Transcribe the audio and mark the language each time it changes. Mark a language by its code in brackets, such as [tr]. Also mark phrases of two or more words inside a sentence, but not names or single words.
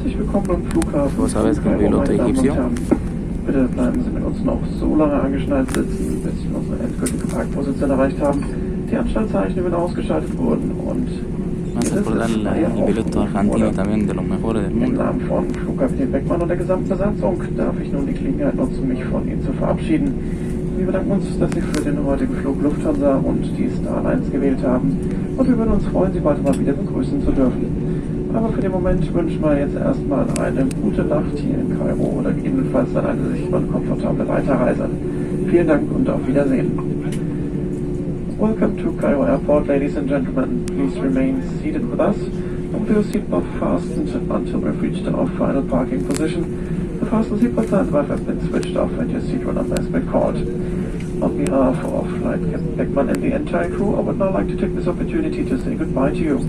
[de] Willkommen am Flughafen. [es] ¿Vos sabes que un [de] Kairo, [es] piloto [de] meine Damen und [es] egipcio? [de] Herren. Bitte bleiben Sie mit uns noch so lange angeschnallt sitzen, bis wir unsere endgültige Parkposition erreicht haben, die Anschnallzeichen wieder ausgeschaltet wurden und [es] Me hace acordar el piloto argentino también de los mejores del [de] im [es] mundo. [de] Namen von Flugkapitän Beckmann und der gesamten Besatzung darf ich nun die Gelegenheit nutzen, mich von Ihnen zu verabschieden. Wir bedanken uns, dass Sie für den heutigen Flug Lufthansa und die Star Alliance gewählt haben und wir würden uns freuen, Sie bald mal wieder begrüßen zu dürfen. Aber für den Moment wünschen wir jetzt erstmal eine gute Nacht hier in Kairo oder gegebenenfalls dann eine sichere und komfortable Weiterreise. Vielen Dank und auf Wiedersehen. [en] Welcome to Cairo Airport, ladies and gentlemen. Please remain seated with us and with your seatbelt fastened until we've reached our final parking position. The fasten seatbelt sign above has been switched off and your seat number has been called. On behalf of Flight Captain Beckmann and the entire crew, I would now like to take this opportunity to say goodbye to you.